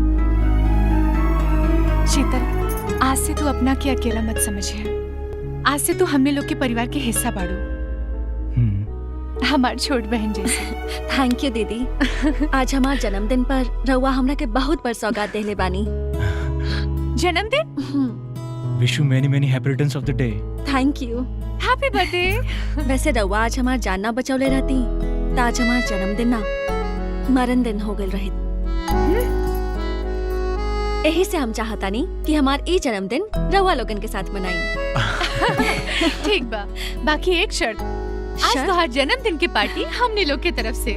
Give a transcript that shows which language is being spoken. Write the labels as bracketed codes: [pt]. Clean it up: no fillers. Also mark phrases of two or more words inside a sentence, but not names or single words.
[bho] शीतल, आज से तू अपना के अकेला मत समझिए। आज से तू हमने लोग के परिवार के हिस्सा बाड़ू, हमार छोट बहन जैसे। [en] thank you didi. [bho] आज हमार जन्मदिन पर रउआ हमरा के बहुत बड़ सौगात देले बानी। जन्मदिन? [en] wish you many many happy returns of the day. thank you. happy birthday. [bho] वैसे रउआ आज हमार जान ना बचौले रहती तो आज हमार जन्मदिन ना मरण दिन हो गल रही। यही से हम चाहता नहीं कि हमार ई जन्मदिन रउआ लोगन के साथ मनाई। ठीक बा, बाकी एक शर्त, आज तोहार जन्मदिन की पार्टी हमने लोग के तरफ से।